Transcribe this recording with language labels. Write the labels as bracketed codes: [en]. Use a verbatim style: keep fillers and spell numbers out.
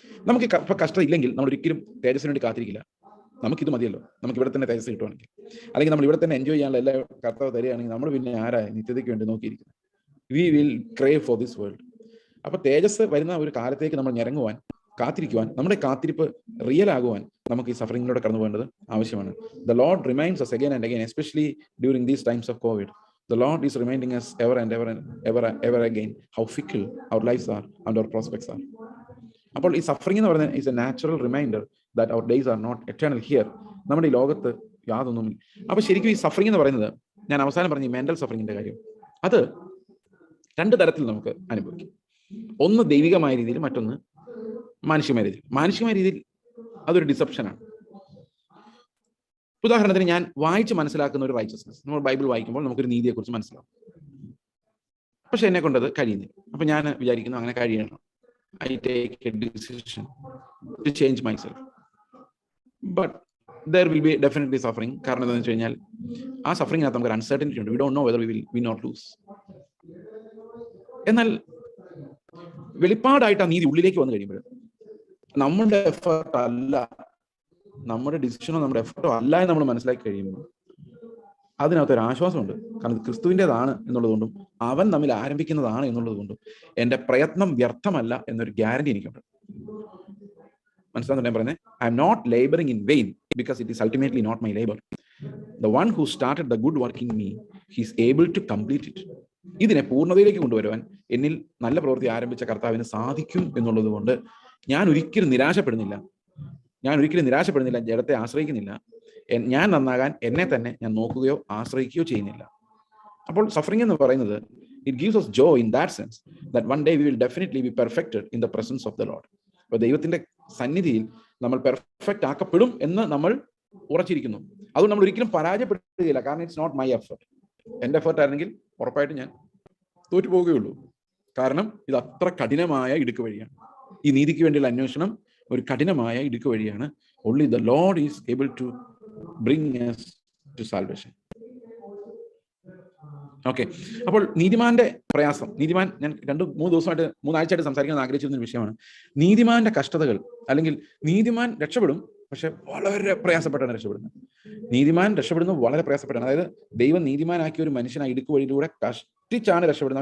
[ml] നമുക്ക് ഇപ്പം കഷ്ടം ഇല്ലെങ്കിൽ നമ്മൾ ഒരിക്കലും തേജസ്സിന് വേണ്ടി കാത്തിരിക്കില്ല. നമുക്കിത് മതിയല്ലോ, നമുക്ക് ഇവിടെ തന്നെ തേജസ് കിട്ടുവാണെങ്കിൽ, അല്ലെങ്കിൽ നമ്മൾ ഇവിടെ തന്നെ എൻജോയ് ചെയ്യാനുള്ള എല്ലാ കർത്താവ് തരികയാണെങ്കിൽ നമ്മൾ പിന്നെ ആരാ നിത്യതയ്ക്ക് വേണ്ടി നോക്കിയിരിക്കുന്നത്? [en] We will crave for this world. [ml] അപ്പൊ തേജസ് വരുന്ന ഒരു കാലത്തേക്ക് നമ്മൾ ഞെരങ്ങുവാൻ, കാത്തിരിക്കുവാൻ, നമ്മുടെ കാത്തിരിപ്പ് റിയൽ ആകുവാൻ നമുക്ക് ഈ സഫറിങ്ങിലൂടെ കടന്നു പോകേണ്ടത് ആവശ്യമാണ്. [en] The Lord reminds us again and again, especially during these times of COVID. The Lord is reminding us ever and ever and ever and ever again how fickle our lives are and our prospects are. [ml] അപ്പോൾ ഈ suffering എന്ന് പറയുന്നത് [en] Is a natural reminder that our days are not eternal here. [ml] നമ്മുടെ ഈ ലോകത്ത് യാതൊന്നും. അപ്പൊ ശരിക്കും ഈ സഫറിംഗ് എന്ന് പറയുന്നത്, ഞാൻ അവസാനം പറഞ്ഞ ഈ മെന്റൽ സഫറിങ്ങിന്റെ കാര്യം, അത് രണ്ട് തരത്തിൽ നമുക്ക് അനുഭവിക്കും. ഒന്ന് ദൈവികമായ രീതിയിൽ, മറ്റൊന്ന് മാനുഷികമായ രീതിയിൽ. മാനുഷികമായ രീതിയിൽ അതൊരു ഡിസെപ്ഷനാണ്. ഉദാഹരണത്തിന്, ഞാൻ വായിച്ച് മനസ്സിലാക്കുന്ന ഒരു റൈച്ചസ്നസ്, നമ്മൾ ബൈബിൾ വായിക്കുമ്പോൾ നമുക്കൊരു നീതിയെക്കുറിച്ച് മനസ്സിലാവും. പക്ഷെ എന്നെ കൊണ്ടത് കഴിയുന്നില്ല. അപ്പൊ ഞാൻ വിചാരിക്കുന്നു അങ്ങനെ കഴിയണം, [en] I take a decision to change myself. But there will be definitely suffering. [ml] കാരണം എന്താണെന്ന് വെച്ച് കഴിഞ്ഞാൽ ആ സഫറിംഗിനകത്ത് നമുക്ക് ഒരു അൺസർട്ടനിറ്റി ഉണ്ട്. [en] We don't know whether we will win or lose. [ml] എന്നാൽ വെളിപ്പാടായിട്ട് ആ നീതി ഉള്ളിലേക്ക് വന്നു കഴിയുമ്പോൾ നമ്മുടെ എഫേർട്ട് അല്ല, നമ്മുടെ ഡിസിഷനോ നമ്മുടെ എഫേർട്ടോ അല്ല എന്ന് നമ്മൾ മനസ്സിലാക്കി കഴിയുമ്പോൾ അതിനകത്തൊരു ആശ്വാസമുണ്ട്. കാരണം ക്രിസ്തുവിൻ്റെതാണ് എന്നുള്ളതുകൊണ്ടും അവൻ തമ്മിൽ ആരംഭിക്കുന്നതാണ് എന്നുള്ളതുകൊണ്ടും എൻ്റെ പ്രയത്നം വ്യർത്ഥമല്ല എന്നൊരു ഗ്യാരണ്ടി എനിക്കുണ്ട്. മനസ്സിലാകുന്നുണ്ട് ഞാൻ പറയുന്നത്? [en] I'm not labouring in vain because it is ultimately not my labour. The one who started the good work in me he's able to complete it. [ml] ഇതിനെ പൂർണ്ണതയിലേക്ക് കൊണ്ടുവരുവാൻ എന്നിൽ നല്ല പ്രവൃത്തി ആരംഭിച്ച കർത്താവിന് സാധിക്കും എന്നുള്ളത് കൊണ്ട് ഞാൻ ഒരിക്കലും നിരാശപ്പെടുന്നില്ല, ഞാൻ ഒരിക്കലും നിരാശപ്പെടുന്നില്ല ജഡത്തെ ആശ്രയിക്കുന്നില്ല, ഞാൻ നന്നാകാൻ എന്നെ തന്നെ ഞാൻ നോക്കുകയോ ആശ്രയിക്കുകയോ ചെയ്യുന്നില്ല. അപ്പോൾ സഫറിംഗ് എന്ന് പറയുന്നത് [en] It gives us joy in that sense that one day we will definitely be perfected in the presence of the Lord. [ml] അപ്പോൾ ദൈവത്തിന്റെ സന്നിധിയിൽ നമ്മൾ പെർഫെക്റ്റ് ആക്കപ്പെടും എന്ന് നമ്മൾ ഉറച്ചിരിക്കുന്നു. അതുകൊണ്ട് നമ്മൾ ഒരിക്കലും പരാജയപ്പെടുകയില്ല. കാരണം [en] It's not my effort. [ml] എൻ്റെ എഫേർട്ട് ആയിരുന്നെങ്കിൽ ഉറപ്പായിട്ട് ഞാൻ തോറ്റു പോവുകയുള്ളൂ. കാരണം ഇത് അത്ര കഠിനമായ ഇടുക്ക് വഴിയാണ്. ഈ നീതിക്ക് വേണ്ടിയുള്ള അന്വേഷണം ഒരു കഠിനമായ ഇടുക്ക് വഴിയാണ്. [en] only the Lord is able to bring us to salvation. [ml] Okay, അപ്പോൾ നീതിമാന്റെ പ്രയാസം, നീതിമാൻ, ഞാൻ രണ്ട് മൂന്ന് ദിവസമായിട്ട് മൂന്നാഴ്ചയായിട്ട് സംസാരിക്കാൻ ആഗ്രഹിച്ചിരുന്ന ഒരു വിഷയമാണ് നീതിമാന്റെ കഷ്ടതകൾ. അല്ലെങ്കിൽ നീതിമാൻ രക്ഷപ്പെടും, പക്ഷെ വളരെ പ്രയാസപ്പെട്ടാണ് രക്ഷപ്പെടുന്നത്. നീതിമാൻ രക്ഷപ്പെടുന്നത് വളരെ പ്രയാസപ്പെട്ടാണ്. അതായത് ദൈവം നീതിമാനാക്കിയ ഒരു മനുഷ്യനായി ഇടുക്ക് വഴിയിലൂടെ കഷ്ടിച്ചാണ് രക്ഷപ്പെടുന്നത്.